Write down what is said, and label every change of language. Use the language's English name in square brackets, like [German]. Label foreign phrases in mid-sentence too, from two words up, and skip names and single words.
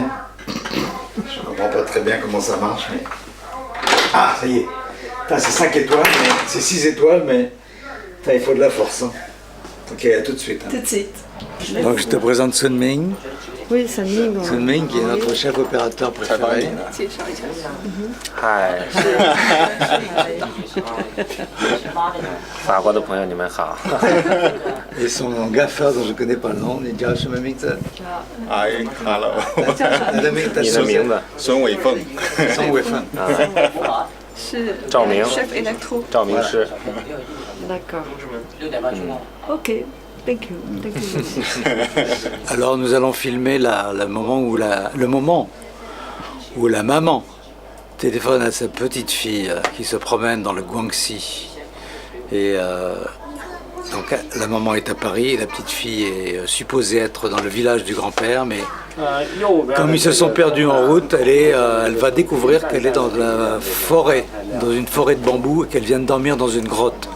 [French] Je ne comprends pas très bien comment ça marche, mais... Ah, ça y est. C'est 5 étoiles, c'est 6 étoiles, mais il faut de la force. Hein. Ok, à tout de suite. Hein. Tout de suite. Donc je te présente Sun Ming. Oui, Sun Ming. Sun Ming qui est notre chef opérateur préféré. [Chinese] Hi. 法国的朋友你们好。 [French] Et son gaffeur dont je ne connais pas le nom, [Chinese] 你叫什么名字？ [English] Hi, hello. [Chinese] 你的名字？你的名字？孙伟凤。孙伟凤。是赵明。 [French] chef électro。 [Chinese] 赵明师。 [French] D'accord. [English] Ok. Thank you. Thank you. [French] Alors nous allons filmer le moment où la maman téléphone à sa petite fille qui se promène dans le Guangxi. Et donc la maman est à Paris et la petite fille est supposée être dans le village du grand-père, mais comme ils se sont perdus en route, elle va découvrir qu'elle est dans la forêt, dans une forêt de bambou, et qu'elle vient de dormir dans une grotte.